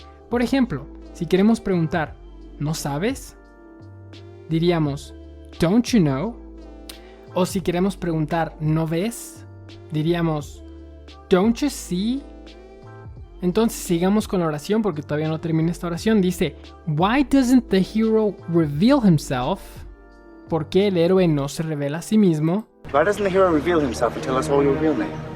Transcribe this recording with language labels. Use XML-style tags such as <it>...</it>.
<es>Por ejemplo, si queremos preguntar, ¿no sabes? Diríamos,</es> <en>don't you know?</en> <es>O si queremos preguntar, ¿no ves? Diríamos,</es> <en>don't you see?</en> <es>Entonces sigamos con la oración porque todavía no termina esta oración.</es> <en>Dice, why doesn't the hero reveal himself?</en> <es>¿Por qué el héroe no se revela a sí mismo?</es> <en>Why doesn't the hero reveal himself and tell us all your real name?</en>